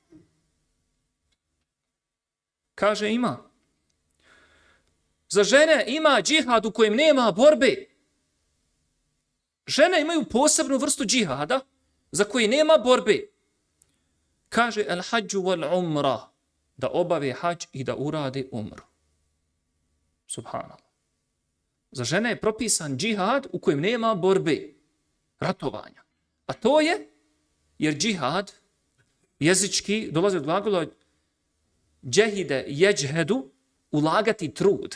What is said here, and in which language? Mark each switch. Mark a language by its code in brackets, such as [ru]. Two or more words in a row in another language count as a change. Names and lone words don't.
[bs] Kaže, ima. Za žene ima džihad u kojem nema borbe. Žene imaju posebnu vrstu džihada za koji nema borbe. Kaže, [ar] الحج والعمرة, [bs] da obave hađ i da urade umru. Subhanallah. Za žene je propisan džihad u kojem nema borbe, ratovanja. A to je, jer džihad jezički dolazi od glagola [ar] جهد يجهد, [bs] ulagati trud.